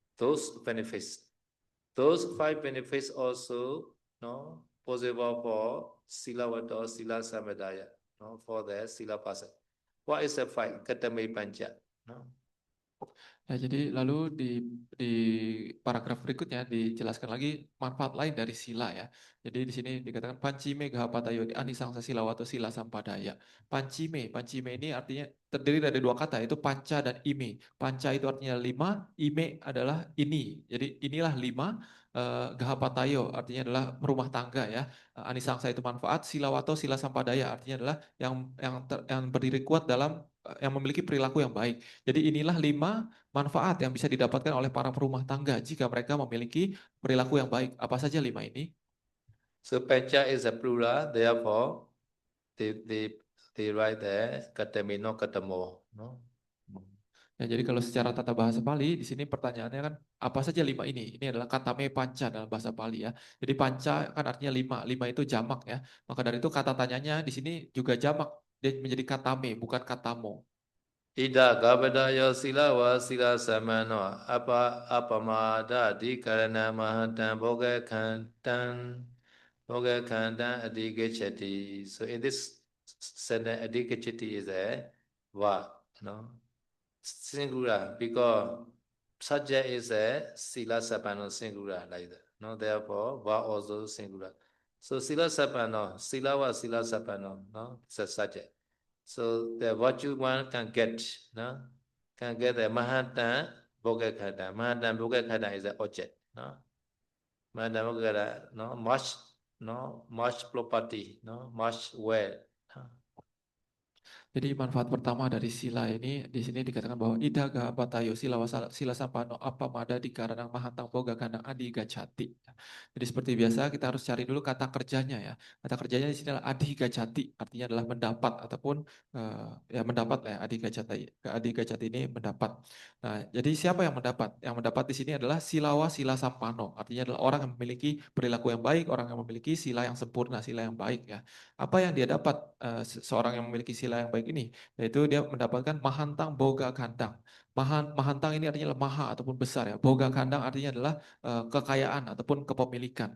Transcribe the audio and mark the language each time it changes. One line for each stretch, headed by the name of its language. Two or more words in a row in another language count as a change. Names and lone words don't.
English: Those benefits. Those 5 benefits also possible for
Pali: Silavato, Sila Samadaya,
English: no, for the Sila person. What is the five?
Pali: Katame Pancha. No?
Indonesian: Ya, jadi lalu di paragraf berikutnya dijelaskan lagi manfaat lain dari sila ya. Jadi di sini dikatakan
Pali: pancime gahapatayo anisangsa silawato sila sampadaya.
Indonesian: Pancime ini artinya terdiri dari dua kata, yaitu panca dan ime. Panca itu artinya 5, ime adalah ini. Jadi inilah 5, gahapatayo artinya adalah rumah tangga ya. Anisangsa itu manfaat,
Pali: silawato sila sampadaya
Indonesian: artinya adalah yang berdiri kuat dalam yang memiliki perilaku yang baik. Jadi inilah 5 manfaat yang bisa didapatkan oleh para perumah tangga jika mereka memiliki perilaku yang baik. Apa saja 5 ini?
English: So Pancha is a plural, therefore they write there Katame no Katamo. No?
Indonesian: Ya, jadi kalau secara tata bahasa Pali, di sini pertanyaannya kan apa saja 5 ini? Ini adalah
Pali: katame panca
Indonesian: dalam bahasa Pali ya. Jadi panca kan artinya 5, 5 itu jamak ya. Maka dari itu kata tanyanya di sini juga jamak, dia menjadi katame bukan katamo.
Pali: Ida Gabadayo Sila wa Sila Samano Apamada Dikarana Mahatan Boga Kandan Adigachati.
English: So in this sentence, Adigachati is a va, no? Singular, because subject is a
Pali: Sila Sapano
English: singular like that. No, therefore, va also singular. So
Pali: Sila Sapano, Sila wa Sila Sapano,
English: no, it's a subject. So the virtue one can get, no, can get the
Pali: Mahatan Bogakata. Mahatan Bogakata
English: is the object, no.
Pali: Mahatan Bogakata,
English: no, much property, no, much wealth. No?
Indonesian: Jadi manfaat pertama dari sila ini di sini dikatakan bahwa
Pali: idaga batayo sila sila sampano apa mada di karena mahantang boga kandang adi gacati.
Indonesian: Jadi seperti biasa kita harus cari dulu kata kerjanya ya. Kata kerjanya di sini adalah
Pali: adi gacati,
Indonesian: artinya adalah mendapat ataupun ya mendapat lah ya,
Pali: adi gacati
Indonesian: ini mendapat. Nah, jadi siapa yang mendapat? Yang mendapat di sini adalah
Pali: silawa sila sampano,
Indonesian: artinya adalah orang yang memiliki perilaku yang baik, orang yang memiliki sila yang sempurna, sila yang baik ya. Apa yang dia dapat seorang yang memiliki sila yang baik ini? Yaitu dia mendapatkan
Pali: mahantang boga kandang.
Indonesian: Mahantang ini artinya maha ataupun besar ya.
Pali: Boga kandang
Indonesian: artinya adalah kekayaan ataupun kepemilikan.